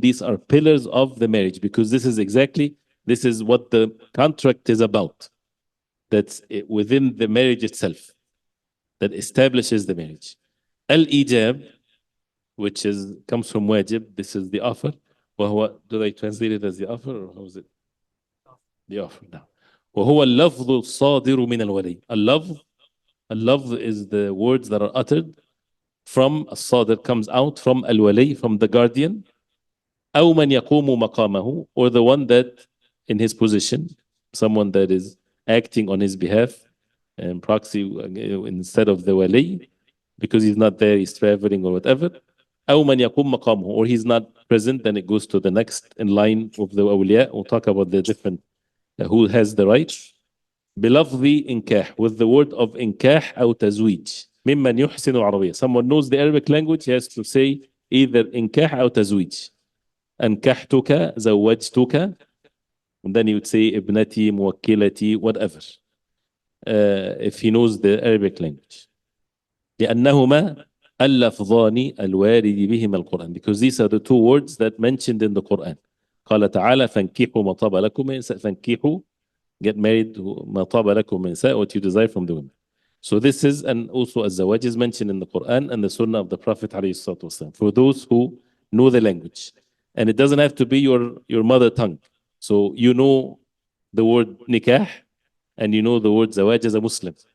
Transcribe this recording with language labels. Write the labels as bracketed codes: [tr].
[en] These are pillars of the marriage because this is what the contract is about. That's within the marriage itself that establishes the marriage. Al-ijab, which comes from wajib, this is the offer. Do they translate it as the offer or how is it? The offer. No. [ar] وهو اللفظ الصادر من الولي. [en] اللفظ is the words that are uttered from الصادر, comes out from الولي, from the guardian, [ar] أو من يقوم مقامه, [en] or the one that in his position, someone that is acting on his behalf and proxy instead of the wali, because he's not there, he's traveling or whatever. [ar] أو من يقوم مقامه, [en] or he's not present, then it goes to the next in line of the awliya. We'll talk about the different who has the right. [ar] بلفظ إنكاح, [en] with the word of [ar] إنكاح أو تزويج. ممن يحسن العربية. [en] Someone knows the Arabic language, he has to say either [ar] إنكاح أو تزويج. أنكحتك, زوجتك, [en] and then he would say [ar] ابنتي, موكلتي, [en] whatever. If he knows the Arabic language. [ar] لأنهما اللفظان الوارد بهما القرآن, [en] because these are the two words that mentioned in the Quran. [ar] قال تعالى فانكحوا ما طاب لكم من نساء. [en] فانكحوا, get married, [ar] ما طاب لكم من نساء, [en] what you desire from the women. So this is, and also الزواج is mentioned in the Quran and the Sunnah of the Prophet [ar] عليه الصلاة والسلام, [en] for those who know the language. And it doesn't have to be your mother tongue. So you know the word nikah and you know the word zawaj as a Muslim.